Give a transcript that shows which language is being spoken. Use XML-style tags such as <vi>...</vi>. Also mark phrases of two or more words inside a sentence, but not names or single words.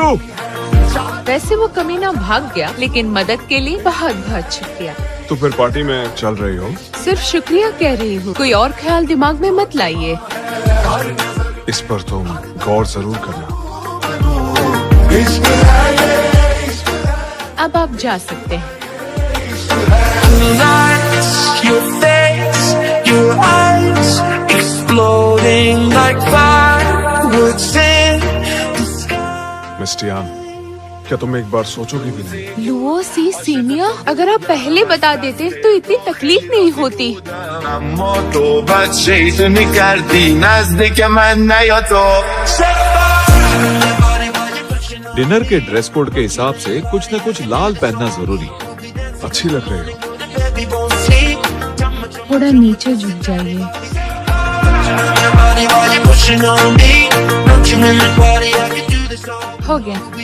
<hi>वैसे वो कमीना भाग गया, लेकिन मदद के लिए बहुत बहुत शुक्रिया। तो फिर पार्टी में चल रही हो? सिर्फ शुक्रिया कह रही हूँ, कोई और ख्याल दिमाग में मत लाइए। इस पर तुम गौर जरूर करना। अब आप जा सकते हैं।</hi> <en>Your face, your eyes exploding like fireworks in the sky.</en> <hi>मिस्टियान, क्या तुम एक बार सोचोगे भी नहीं? लुओ सी सीनियर, अगर आप पहले बता देते तो इतनी तकलीफ नहीं होती।</hi> <fa>اما تو بچه‌ایتونی کردی نزدیک من نیا تو</fa> <hi>डिनर के</hi> <en>dress code</en> <hi>के हिसाब से कुछ न कुछ लाल पहनना जरूरी है। अच्छी लग रही हो। थोड़ा नीचे झुक जाइए। हो गया।</hi>